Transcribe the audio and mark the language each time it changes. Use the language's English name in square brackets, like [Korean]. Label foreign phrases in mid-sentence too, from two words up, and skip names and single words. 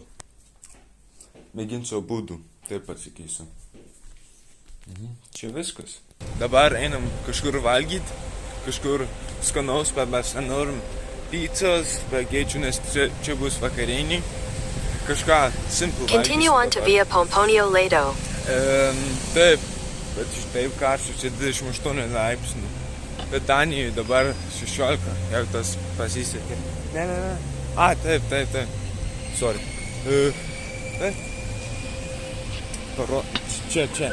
[Lithuanian] Mėginsiu abudu, taip pasakysiu. Čia viskas. Dabar einam kažkur valgyti, kažkur skanaus, bet mes nenorim pizzas, bagėčių, nes čia bus vakarienį. Kažką simple valgyti. [English] Continue on to Via Pomponio Ledo. [Lithuanian] Taip, bet taip karščiau, čia 28 laipsnių. Bet Danijoje dabar 16, jeigu tas pasisekė. Ne. Taip. Sorry. Čia.